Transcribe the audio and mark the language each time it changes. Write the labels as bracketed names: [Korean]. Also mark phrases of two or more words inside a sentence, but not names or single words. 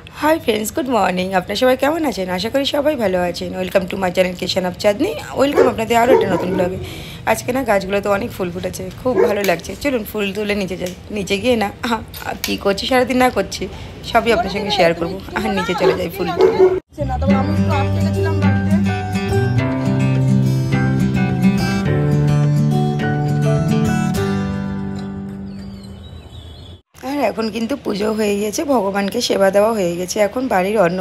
[English] hi friends good morning [Bangla] আপনারা সবাই কেমন আছেন আশা করি সবাই ভালো আছেন [English] welcome to my channel kitchen of [Bangla] चाँदनी वेलकम আপনাদের আরও একটা নতুন ব্লগে আজকে না গাছগুলোতে অনেক ফুল ফুটেছে খুব ভালো লাগছে চলুন ফুল তুলে নিচে যাই নিচে গিয়ে না কি করছি সারাদিন না করছি সবই আপনার সঙ্গে শেয়ার করব আর নিচে চলে যাই ফুল তুলতে না তবে আমি একটু আটকে গেছিলাম বাড়িতে এখন কিন্তু পুজো হয়ে গেছে ভগবানকে সেবা দেওয়া হয়ে গেছে এখন বাড়ির অন্য